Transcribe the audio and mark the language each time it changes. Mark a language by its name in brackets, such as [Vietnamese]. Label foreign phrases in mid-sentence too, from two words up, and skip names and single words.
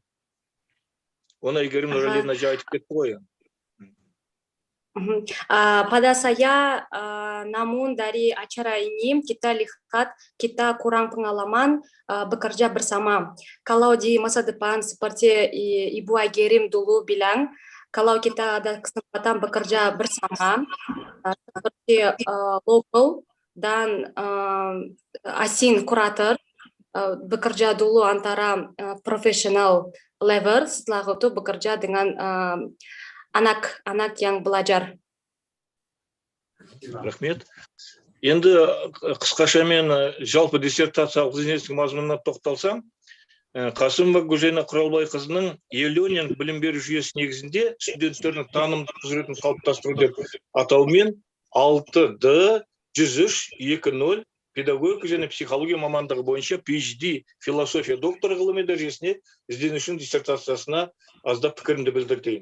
[Kazakh] Оны Әйгерім Нұралина айтып кетті ғой. [Indonesian] Pada saya, namun dari acara ini kita lihat kita kurang pengalaman bekerja bersama. Kalau di masa depan seperti Ibu Aygerim dulu bilang, kalau kita ada kesempatan bekerja bersama seperti lokal dan asing kurator, bekerja dulu antara profesional level, setelah itu bekerja dengan anak-anak yang belajar. [Kazakh] Рахмет. Енді қысқаша мен жалпы диссертациялық ізденістің мазмұнына тоқталсам, Қасымова Гүлжайна Құралбайқызының Ленин білім беру жүйесі негізінде студенттердің танымдық құзыретін қалыптастыру деп атаумен 6D 103-20 педагогика және психология мамандығы бойынша PhD философия докторы ғылыми дәрежесіне ізденушінің диссертациясына аздап пікірімді білдіртейін.